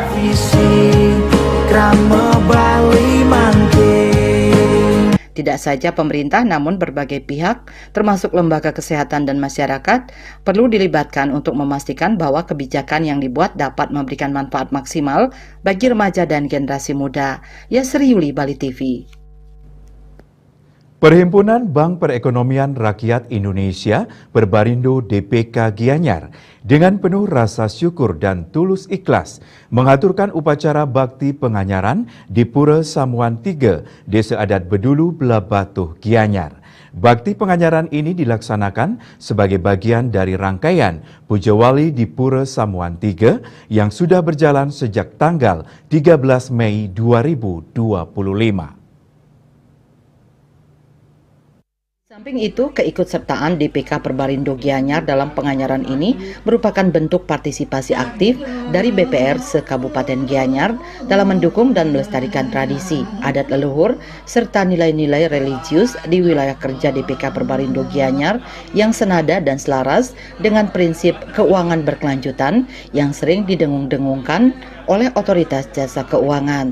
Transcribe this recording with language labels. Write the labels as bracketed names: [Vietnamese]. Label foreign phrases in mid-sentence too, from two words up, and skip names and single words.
[Indonesian] Tidak saja pemerintah, namun berbagai pihak, termasuk lembaga kesehatan dan masyarakat, perlu dilibatkan untuk memastikan bahwa kebijakan yang dibuat dapat memberikan manfaat maksimal bagi remaja dan generasi muda. Yasri Yuli, Bali TV. Perhimpunan Bank Perekonomian Rakyat Indonesia Perbarindo DPK Gianyar dengan penuh rasa syukur dan tulus ikhlas mengaturkan upacara bakti penganyaran di Pura Samuan 3, Desa Adat Bedulu, Belabatuh, Gianyar. Bakti penganyaran ini dilaksanakan sebagai bagian dari rangkaian Puja Wali di Pura Samuan 3 yang sudah berjalan sejak tanggal 13 Mei 2025. Samping itu, keikutsertaan DPK Perbarindo Gianyar dalam penganyaran ini merupakan bentuk partisipasi aktif dari BPR se-Kabupaten Gianyar dalam mendukung dan melestarikan tradisi, adat leluhur, serta nilai-nilai religius di wilayah kerja DPK Perbarindo Gianyar yang senada dan selaras dengan prinsip keuangan berkelanjutan yang sering didengung-dengungkan oleh otoritas jasa keuangan.